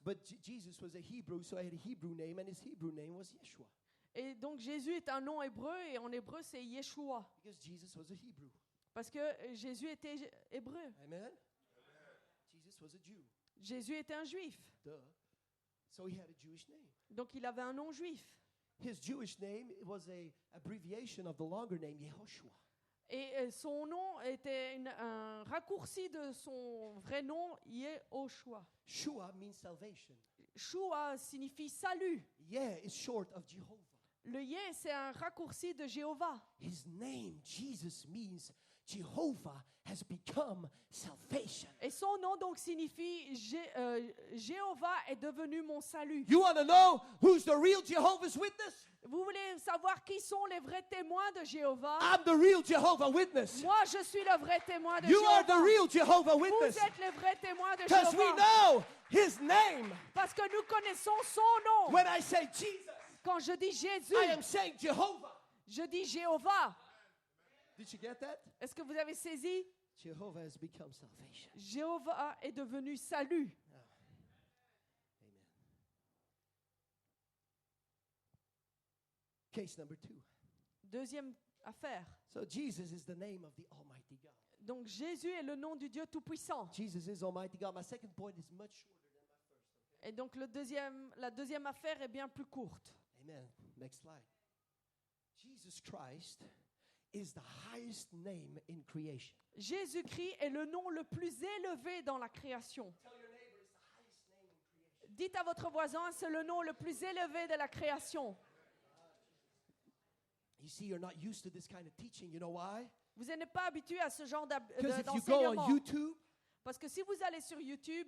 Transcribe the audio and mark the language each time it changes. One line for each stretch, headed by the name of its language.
English: But Jesus was a Hebrew, so he had a Hebrew name, and his Hebrew name was Yeshua,
French: Et donc Jésus est un nom hébreu et en hébreu c'est Yeshua.
English: because Jesus was a Hebrew.
French: Parce que Jésus était hébreu.
English: Amen? Jesus was a Jew.
French: Jésus était un juif.
English: Duh. So he had a Jewish name.
French: Donc il avait un nom juif.
English: His Jewish name was a abbreviation of the longer name Yehoshua.
French: Et son nom était un raccourci de son vrai nom, Yehoshua.
English: Shua means salvation.
French: Shua signifie salut.
English: Yeah is short of Jehovah.
French: Le Yé, c'est un raccourci de Jéhovah.
English: His name, Jesus, means Jehovah has become salvation.
French: Et son nom donc signifie Jéhovah est devenu mon salut.
English: You want to know who's the real Jehovah's Witness?
French: Vous voulez savoir qui sont les vrais témoins de Jéhovah?
English: I'm the real Jehovah Witness.
French: Moi, je suis le vrai témoin de
English: You are the
French: Jéhovah.
English: real Jehovah
French: Vous
English: Witness.
French: êtes les vrais témoins de
English: Because we
French: Jéhovah.
English: know his name.
French: Parce que nous connaissons son nom.
English: When I say Jesus,
French: Quand je dis Jésus,
English: I am saying Jehovah.
French: je dis Jéhovah.
English: Did you get that?
French: Est-ce que vous avez saisi?
English: Jehovah has become salvation.
French: Jéhovah est devenu salut.
English: Amen. Case number 2.
French: Deuxième affaire.
English: So Jesus is the name of the Almighty God.
French: Donc Jésus est le nom du Dieu Tout-Puissant.
English: Jesus is Almighty God. My second point is much shorter than my first.
French: Et donc la deuxième affaire est bien plus courte.
English: Amen. Next slide. Jesus Christ is the highest name in creation.
French: Jésus-Christ est le nom le plus élevé dans la création.
English: Tell your neighbor it's the highest name in creation.
French: Dites à votre voisin, c'est le nom le plus élevé de la création.
English: You see, you're not used to this kind of teaching. You know why?
French: Vous n'êtes pas habitué à ce genre
English: Because if you go on
French: d'enseignement.
English: YouTube,
French: Parce que si vous allez sur YouTube,